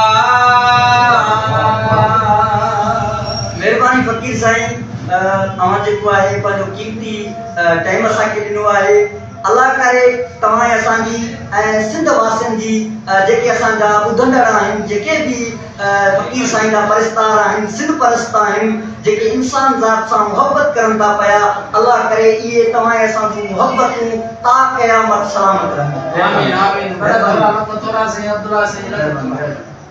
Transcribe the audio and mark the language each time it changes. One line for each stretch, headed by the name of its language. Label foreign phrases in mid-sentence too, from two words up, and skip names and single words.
Sindhi: मेहरबानी फकीर साईं तव्हां जेको आहे पंहिंजो कीमती टाइम असांखे ॾिनो आहे। अल्लाह करे तव्हां असांजी ऐं सिंध वासियुनि जी जेके असांजा ॿुधंदड़ आहिनि जेके बि फकीर साईं जा परस्तार आहिनि सिंध परस्त आहिनि जेके इंसान ज़ात सां मोहबत करनि था पिया अल्लाह करे इहे तव्हां असां जूं मोहबतूं ता क़यामत सलामत रहनि। आमीन आमीन। बड़ा भला थोड़ा से अब्दुल्ला से